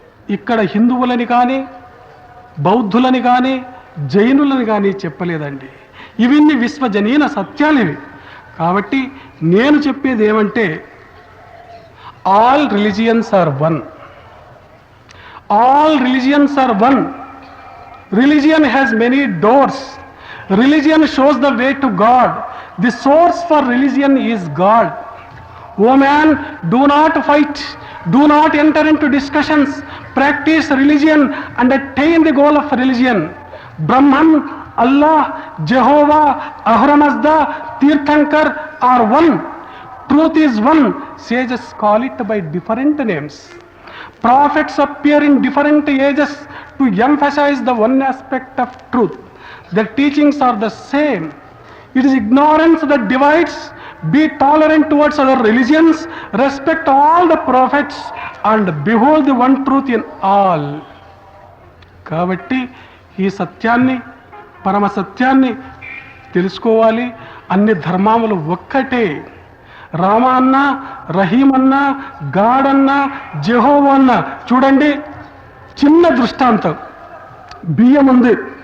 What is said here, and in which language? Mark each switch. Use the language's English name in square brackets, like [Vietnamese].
[Telugu] ఇక్కడ హిందువులని కానీ, బౌద్ధులని కానీ, జైనులని కానీ చెప్పలేదండి. ఇవన్నీ విశ్వజనీన సత్యాలు ఇవి. కాబట్టి నేను చెప్పేది ఏమంటే, [English] All religions are one. All religions are one. Religion has many doors. Religion shows the way to God. The source for religion is God. O man, do not fight. Do not enter into discussions. Practice religion and attain the goal of religion. Brahman, Allah, Jehovah, Ahura Mazda, Tirthankar are one. Truth is one. Sages call it by different names. Prophets appear in different ages to emphasize the one aspect of truth. Their teachings are the same. It is ignorance that divides. Be tolerant towards other religions. Respect all the prophets and behold the one truth in all. [Telugu] కాబట్టి ఈ సత్యాన్ని, పరమ సత్యాన్ని తెలుసుకోవాలి. అన్ని ధర్మాలు ఒక్కటే. రామ అన్నా, రహీం అన్నా, గాడ్ అన్నా, జెహోవా అన్నా. చూడండి చిన్న దృష్టాంతం. బియ్యం ఉంది.